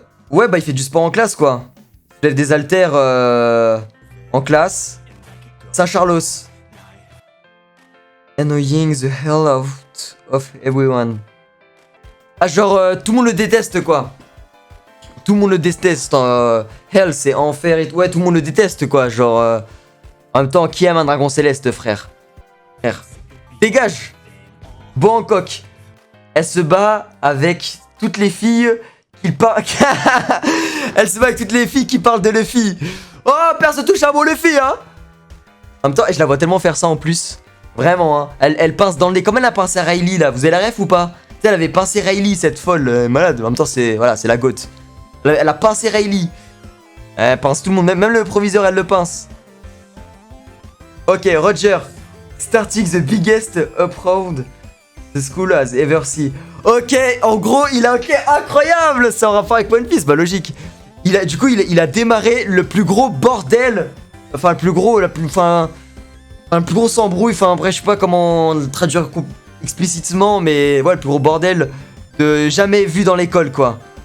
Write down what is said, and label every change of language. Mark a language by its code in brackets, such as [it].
[fr] Ouais, bah, il fait du sport en classe, quoi. Il lève des haltères en classe. Saint-Charlos. [en] Annoying the hell out of everyone. [fr] Ah, genre, tout le monde le déteste, quoi. Tout le monde le déteste. Hell, c'est enfer et tout. Ouais, tout le monde le déteste, quoi. Genre, en même temps, qui aime un dragon céleste, frère? Dégage. Boa Hancock. Elle se bat avec toutes les filles qui parlent. Elle se bat avec toutes les filles qui parlent de Luffy. Oh, personne touche à mon Luffy, hein. En même temps, je la vois tellement faire ça en plus. Vraiment, hein. Elle pince dans le nez. Comme elle a pincé à Riley, là. Vous avez la ref ou pas? Elle avait pincé Riley, cette folle malade. En même temps, c'est voilà, c'est la goat. Elle a pincé Riley. Elle pince tout le monde, même le proviseur, elle le pince. Ok, Roger. [en] Starting the biggest upround the school has ever seen. [fr] Ok, en gros, il a ok, incroyable. C'est en rapport avec One Piece, bah logique. Du coup, il a démarré le plus gros bordel. Enfin, le plus gros, le plus gros s'embrouille. Enfin, bref, je sais pas comment le traduire explicitement, mais ouais, le plus gros bordel de jamais vu dans l'école, quoi.